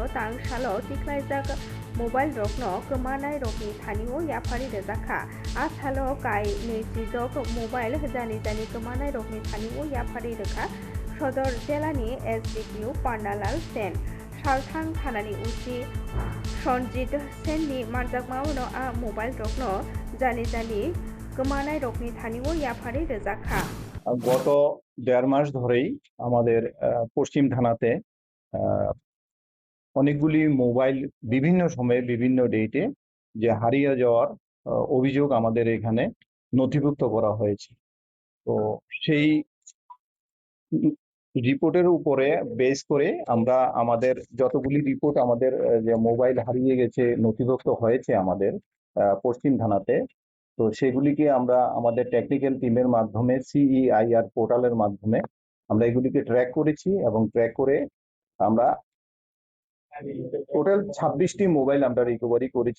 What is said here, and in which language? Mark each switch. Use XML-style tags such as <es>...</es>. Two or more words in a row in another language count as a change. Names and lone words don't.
<trp>tang salo tiklaijak mobile rokno kmanai rokni thanio yapari rejakha asalo kai neijok mobile jani jani kmanai rokni thanio yapari rekha Sodor Jelani SDQ Panalal Sen Salthang Thanani Uchi Sonjit Sen ni manjakmauno a mobile rokno jani jani gomanai rokni thanio yapari rejakha</trp> <bn>গত 1.5 মাস ধরেই আমাদের পশ্চিম থানাতে আহ, অনেকগুলি মোবাইল বিভিন্ন সময়ে বিভিন্ন ডেটে যে হারিয়ে যাওয়ার অভিযোগ আমাদের এখানে নথিভুক্ত করা হয়েছে। তো সেই রিপোর্টের উপরে বেস করে আমরা আমাদের যতগুলি রিপোর্ট আমাদের যে মোবাইল হারিয়ে গেছে নথিভুক্ত হয়েছে আমাদের পশ্চিম থানাতে, তো সেগুলিকে আমরা আমাদের টেকনিক্যাল টিমের মাধ্যমে CEIR পোর্টালের মাধ্যমে আমরা এগুলিকে ট্র্যাক করেছি এবং ট্র্যাক করে আমরা টোটাল 26টি মোবাইল আমরা রিকভারি করেছি।</bn>